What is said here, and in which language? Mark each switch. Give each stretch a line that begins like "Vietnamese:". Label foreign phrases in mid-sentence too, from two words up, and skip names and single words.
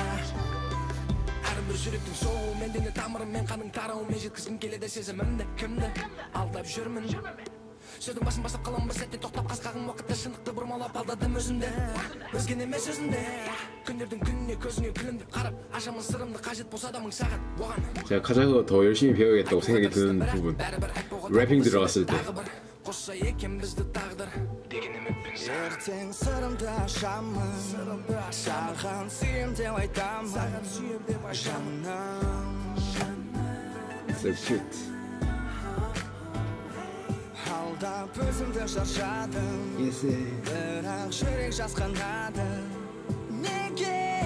Kazakh: Әрбір жүректің соғуы мен дене тамырым мен қаның тарауымен жеткізгім келеді сезімімді. Кімді алдап жүрмін? Сөздің басын бастап қалам бір сәтте тоқтап қасқағым уақытта шындықты бұрмалап алдадым өзімді. Өзген емес өзімді. Күндердің күніне көзіңе күлімдеп қарап ашамын сырымды қажет болса да мың сағат оған.
Korean: 제가 가장으로 더 열심히 배워야겠다고 생각이 드는 부분. 래핑 들어갔을 때.
Kazakh: қосса екен бізді тағдыр деген үмітпен ертең сырымды ашамын, саған сүйем деп айтамын, жаным.
English: So cute.
Kazakh: Алдап өзімді шаршадым, бірақ жүрек жасқанады, неге?